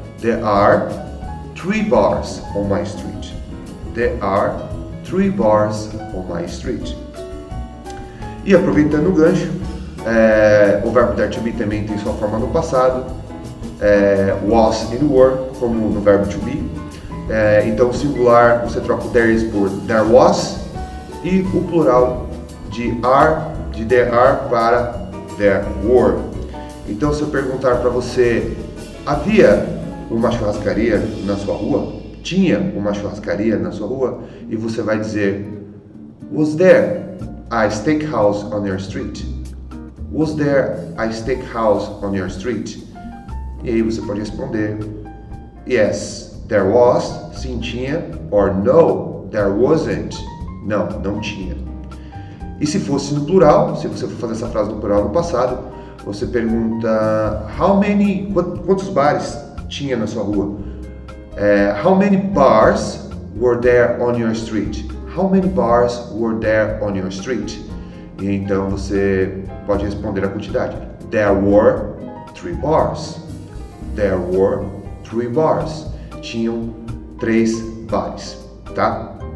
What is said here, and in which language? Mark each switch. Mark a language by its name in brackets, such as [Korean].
[English] There are 3 bars on my street. There are 3 bars on my street. [Portuguese] E aproveitando o gancho, o verbo dare to be também tem sua forma no passado, was and were, como no verbo to be. Então o singular você troca o there is por there was, e o plural de there are para there were. Então, se eu perguntar para você, havia uma churrascaria na sua rua? Tinha uma churrascaria na sua rua? E você vai dizer, [English] was there a steakhouse on your street? Was there a steakhouse on your street? [Portuguese] E aí você pode responder, [English] yes, there was, [Portuguese] sim tinha, [English] or no, there wasn't, [Portuguese] não tinha. E se fosse no plural, se você for fazer essa frase no plural no passado, você pergunta, quantos bares tinha na sua rua? [English] How many bars were there on your street? How many bars were there on your street? [Portuguese] E então você pode responder a quantidade. [English] There were 3 bars. There were 3 bars. [Portuguese] Tinham 3 bares, tá?